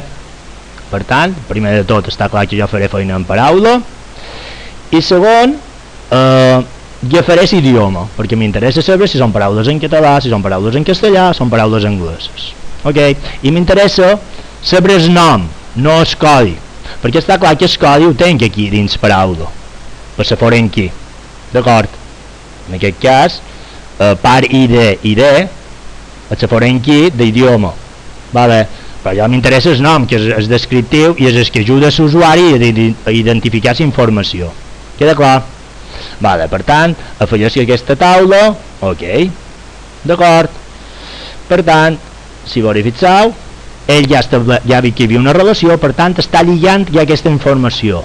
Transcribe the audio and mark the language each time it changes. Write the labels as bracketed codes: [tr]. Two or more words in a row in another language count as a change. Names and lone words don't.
[ca] Per tant, primer de tot està clar que jo faré feina en paraula, i segon, jo faré idioma, perquè m'interessa saber si són paraules en català, si són paraules en castellà, són paraules angleses. Ok? I m'interessa saber el nom, no el codi, perquè està clar que el codi ho tenc aquí dins paraula, per la [en] foreign key, [ca] d'acord? En aquest cas, par ID, és la [en] foreign key [ca] d'idioma, vale? Però ja m'interessa el nom, que és descriptiu i és el que ajuda l'usuari a identificar la informació. Queda clar? Vale, per tant, afegeixo aquesta taula, ok, d'acord. Per tant, si fixeu, ell ja ha vist que hi havia una relació, per tant està lligant ja aquesta informació.